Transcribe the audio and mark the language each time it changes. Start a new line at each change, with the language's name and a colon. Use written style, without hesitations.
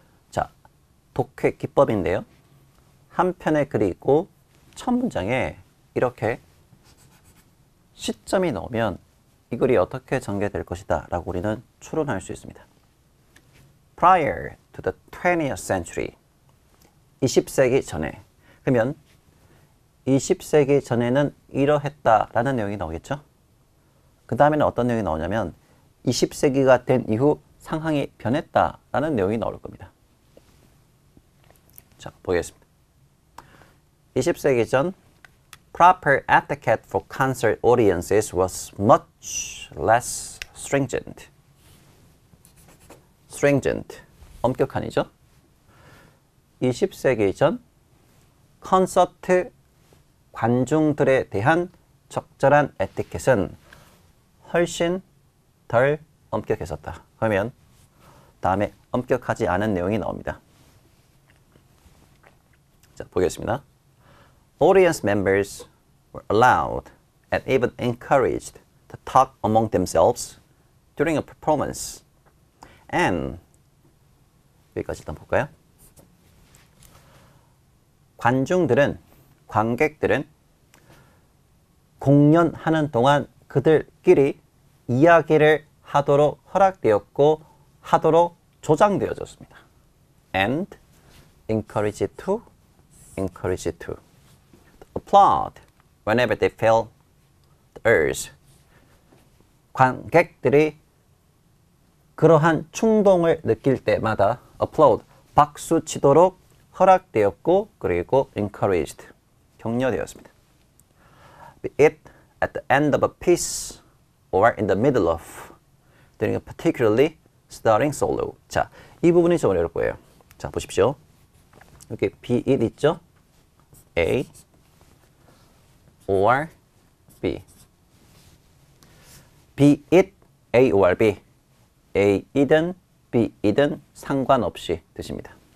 Korean: 자, 독해 기법인데요. 한 편의 글이 있고 첫 문장에 이렇게 시점이 나오면 이 글이 어떻게 전개될 것이다 라고 우리는 추론할 수 있습니다.
English: Prior to the 20th century
Korean: 20세기 전에. 그러면 20세기 전에는 이러했다라는 내용이 나오겠죠. 그 다음에는 어떤 내용이 나오냐면 20세기가 된 이후 상황이 변했다라는 내용이 나올 겁니다. 자, 보겠습니다. 20세기 전
English: proper etiquette for concert audiences was much less stringent.
Korean: stringent, 엄격한이죠. 20세기 전 콘서트 관중들에 대한 적절한 에티켓은 훨씬 덜 엄격했었다. 그러면 다음에 엄격하지 않은 내용이 나옵니다. 자, 보겠습니다.
English: Audience members were allowed and even encouraged to talk among themselves during a performance.
Korean: And 여기까지 일단 볼까요? 관객들은 공연하는 동안 그들끼리 이야기를 하도록 허락되었고 하도록 조장되어졌습니다.
English: And encouraged to applaud whenever they felt the urge.
Korean: 관객들이 그러한 충동을 느낄 때마다 applaud, 박수 치도록 허락되었고 그리고 encouraged, 격려되었습니다.
English: Be it at the end of a piece or in the middle of during a particularly starting solo.
Korean: 자, 이 부분이 좀 어려울 거예요. 자, 보십시오. 여기 be it 있죠? A or B.
English: Be it A or B.
Korean: A이든 B이든 상관없이 뜻입니다.